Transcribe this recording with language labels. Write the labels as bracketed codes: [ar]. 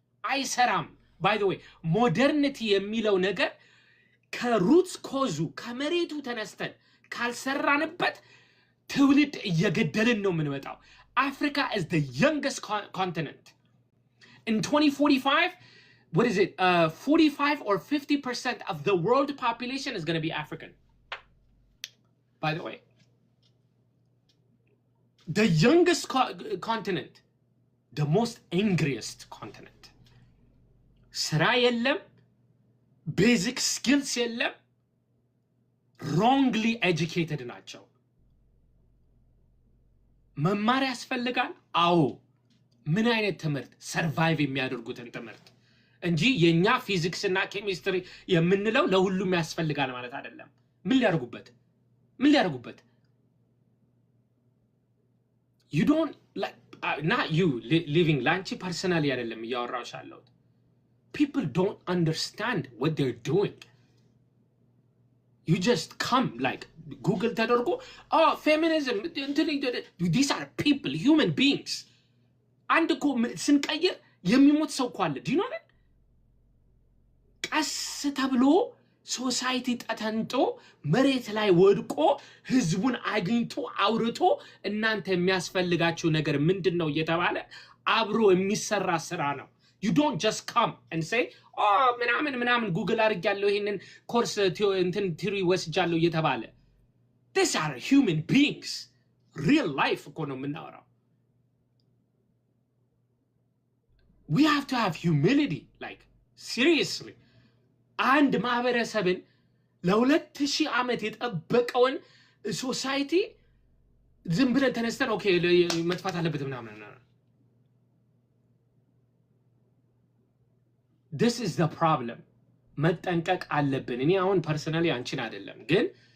[am] አይሰራም። [en] By the way, [am] modernity የሚለው ነገር ከሩትስ ኮዙ ከመሬቱ ተነስተን ካልሰራንበት ትውልድ እየገደልን ነው የምንመጣው። [en] Africa is the youngest continent. In 2045, what is it? 45 or 50% of the world population is going to be African. By the way, the youngest continent, the most angriest continent. [am] ስራ የለም፣ [en] basic skills [am] የለም፣ [en] wrongly educated [am] ናቸው። መማር ያስፈልጋል። አዎ፣ ምን አይነት ትምህርት? ሰርቫይቭ የሚያደርጉትን ትምህርት እንጂ የኛ ፊዚክስ እና ኬሚስትሪ የምንለው ለሁሉም ያስፈልጋል ማለት አይደለም። ምን ሊያደርጉበት? [en] You don't like not you living [am] ላንቺ ፐርሰናሊ አይደለም እያወራሁሽ ያለሁት። [en] People don't understand what they're doing. You just come like Google [am] ተደርጎ [en] feminism, these are people, human beings. [am] አንድ እኮ ስንቀይር የሚሞት ሰው እኮ አለ። [en] Do you know that? [am] ቀስ ተብሎ ሶሳይቲ ተተንጦ መሬት ላይ ወድቆ ህዝቡን አግኝቶ አውርቶ እናንተ የሚያስፈልጋችሁ ነገር ምንድነው እየተባለ አብሮ የሚሰራ ስራ ነው። [en] You don't just come and say, [am] ምናምን ጉግል አድርጌያለሁ ይሄንን ኮርስ እንትን ቲሪ ወስጃለሁ እየተባለ። [en] These are human beings. Real life [am] እኮ ነው የምናወራው። [en] We have to have humility, like seriously. [am] አንድ ማህበረሰብን ለ2000 ዓመት የጠበቀውን ሶሳይቲ ዝም ብለን ተነስተን ኦኬ መጥፋት አለበት ምናምን [en] this is the problem [am] መጠንቀቅ አለብን እኔ አሁን ፐርሰናሊ አንቺን አይደለም ግን